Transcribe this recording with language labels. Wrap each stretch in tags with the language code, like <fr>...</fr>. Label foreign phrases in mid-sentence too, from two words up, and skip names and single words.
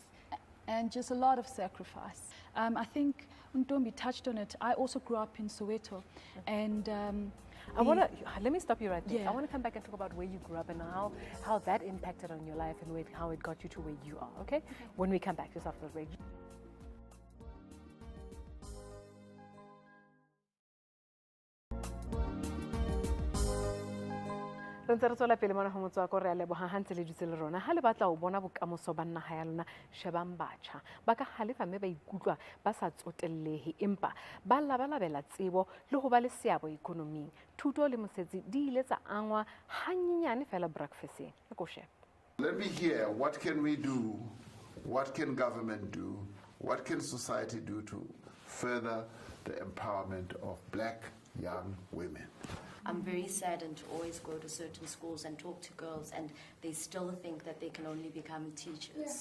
<en>And just a lot of sacrifice. I think Ntombi touched on it. I also grew up in Soweto, and let me stop you right there. Yeah. I want to come back and talk about where you grew up and how that impacted on your life and how it got you to where you are, okay? When we come back just after the break.</en> <tn>re ntse re tswela pele mona go Motswako re a leboga gantse le dutse le rona ga le batla go bona bokamoso ba naga ya lona shebang batšha ba ka galefa mme ba ikutlwa ba sa tsotelelege empa ba labalabela tsebo le go ba le seabo ikonoming thuto le mosetsi di ile tsa angwa ganyenyane fela breakfasteng le ko sheba.</tn> <en>Let me hear, what can we do? What can government do? What can society do to further the empowerment of black young women? I'm very saddened to always go to certain schools and talk to girls, and they still think that they can only become teachers.</en>